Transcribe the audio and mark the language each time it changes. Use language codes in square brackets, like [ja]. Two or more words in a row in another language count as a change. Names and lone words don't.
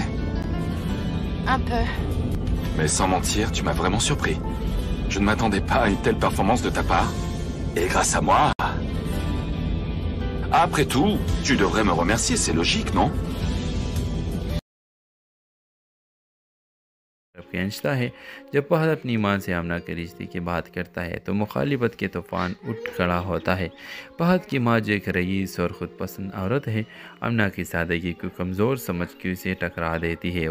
[fr] Un peu. Mais sans mentir, tu m'as vraiment surpris. Je ne m'attendais pas à une telle performance de ta part. Et grâce à moi... Après tout, tu devrais me remercier, c'est logique, non? [hi] खींचता है। जब फहद अपनी मां से आमना के रिश्ते की बात करता है तो मुखालिफत के तूफान उठ खड़ा होता है। फहद की मां जो एक रईस और ख़ुद पसंद औरत है, आमना की सादगी को कमज़ोर समझ के उसे टकरा देती है।